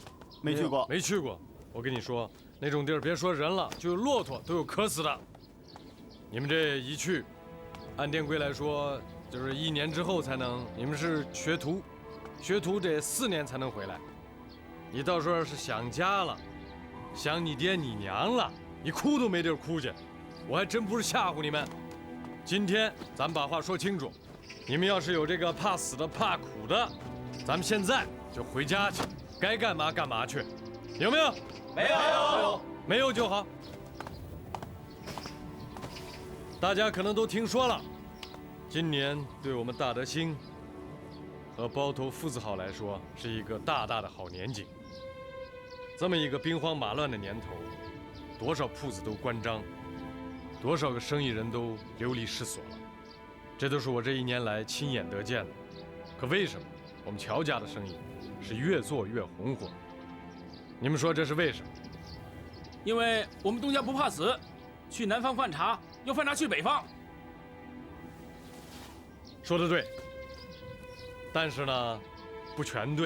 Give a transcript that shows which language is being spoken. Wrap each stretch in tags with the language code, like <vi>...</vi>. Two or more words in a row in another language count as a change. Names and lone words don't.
<zh>沒去過。沒去過。我跟你說，那種地兒別說人了，就有駱駝都有渴死的。你們這一去，按店規來說，就是1年之後才能。你們是學徒，學徒得4年才能回來。你到時候要是想家了，想你爹你娘了，你哭都沒地兒哭去。我還真不是嚇唬你們。今天咱們把話說清楚，你們要是有這個怕死的、怕苦的，咱們現在就回家去，該幹嘛幹嘛去，有沒有？沒有。沒有就好。大家可能都聽說了，今年對我們大德興和包頭夫子號來說是一個大大的好年景。這麼一個兵荒馬亂的年頭，多少鋪子都關張，多少個生意人都流離失所了，這都是我這1年來親眼得見的。可為什麼我們喬家的生意是越做越紅火？你們說這是為什麼？因为我们东家不怕死，去南方犯查，要犯查去北方。说得对，但是呢，不全对。</zh>